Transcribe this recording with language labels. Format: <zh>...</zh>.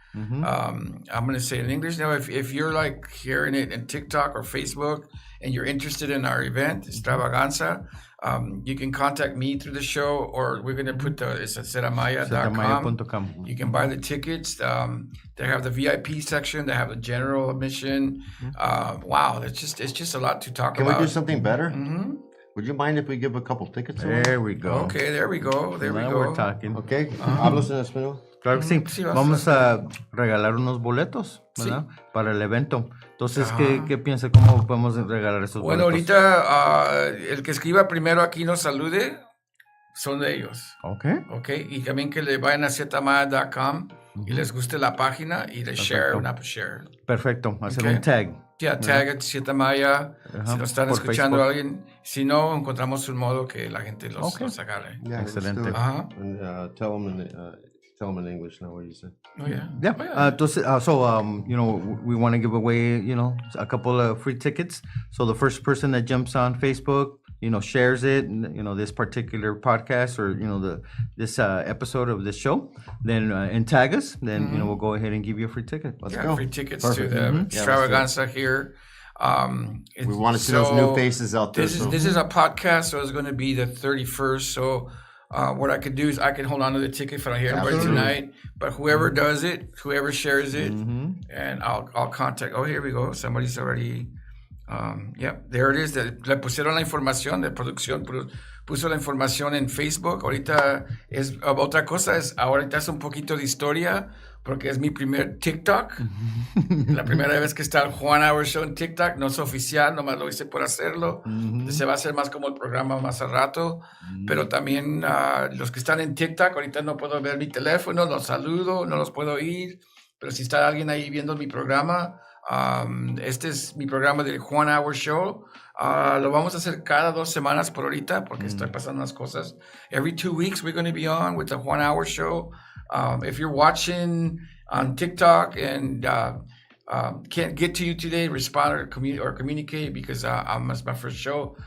<en>I'm going to say it in English now. If you're like hearing it in TikTok or Facebook and you're interested in our event, Xtravaganza, you can contact me through the show, or we're going to put it's at zetamaya.com. You can buy the tickets. They have the VIP section. They have the general admission. Wow, it's just a lot to talk Can about. we do something better? Would you mind if we give a couple tickets away? There we go. Okay, there we go. There we Now go. we're talking. Okay.</en> <es>¿Hablas en español? Claro que sí. Sí, Vamos a regalar unos boletos, ¿verdad? Para el evento. Entonces, ¿qué piensa? ¿Cómo podemos regalar esos Bueno, boletos? ahorita el que escriba primero aquí nos salude, son de ellos. Ok. Y también que le vayan a zetamaya.com y les guste la página y de share. Perfecto. Hacer un tag. Tag at Zetamaya. Si nos están por escuchando Facebook. alguien. Si no, encontramos un modo que la gente los agarre.</es> <en>Yeah, let's do</en> <es>Excelente.</es> <en>it. Uh-huh. And tell them in English now what you said. Oh, yeah. Yeah.</en> <es>Entonces,</es> <en>we want to give away, a couple of free tickets. So the first person that jumps on Facebook, shares it, this particular podcast or, this episode of this show, then, and tag us, then, we'll go ahead and give you a free ticket. Let's go. Free tickets Perfect. to the Extravaganza here. We want to see those new faces out there. This is a podcast, so it's going to be the 31st. So what I could do is I can hold on to the ticket if I don't hear anybody tonight. But whoever does it, whoever shares it, and I'll contact. Oh, here we go. Somebody's already. Yep, there it is.</en> <es>Le pusieron la información de producción. Puso la información en Facebook. Ahorita es otra cosa. Ahorita es un poquito de historia porque es mi primer TikTok. La primera vez que está el Juan Hour Show en TikTok. No es oficial, nomás lo hice por hacerlo. Se va a hacer más como el programa más al rato. Pero también los que están en TikTok, ahorita no puedo ver mi teléfono, los saludo, no los puedo oír. Pero si está alguien ahí viendo mi programa, este es mi programa del Juan Hour Show. Lo vamos a hacer cada 2 semanas por ahorita porque estoy pasando unas cosas.</es> <en>Every 2 weeks we're going to be on with the Juan Hour Show. If you're watching on TikTok and can't get to you today, respond or communicate because it's my first show.</en>